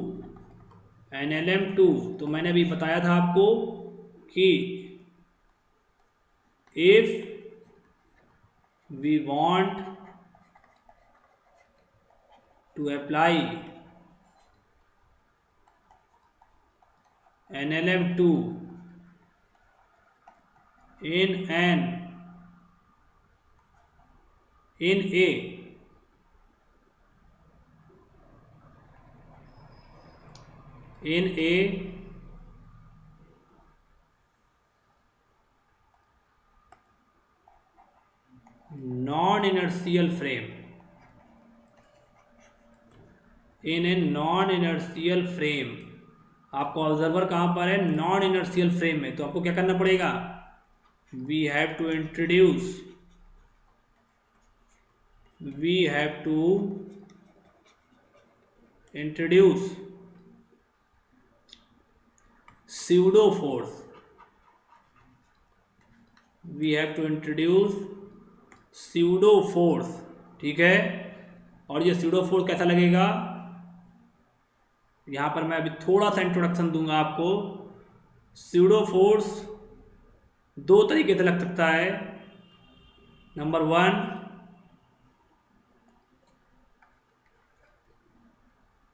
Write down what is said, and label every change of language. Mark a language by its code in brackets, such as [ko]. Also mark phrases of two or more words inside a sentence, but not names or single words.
[hi] तो मैंने अभी बताया था आपको कि [en] if we want to apply NLM2 in a non-inertial frame, in a non-inertial frame। [hi] आपको ऑब्जर्वर कहाँ पर है, [en] non inertial frame [hi] में। तो आपको क्या करना पड़ेगा, [en] we have to introduce pseudo force, pseudo force। [hi] ठीक है, और ये [en] pseudo force [hi] कैसा लगेगा, यहाँ पर मैं अभी थोड़ा सा इंट्रोडक्शन दूंगा आपको। [en] pseudo force [hi] दो तरीके से लग सकता है। नंबर 1,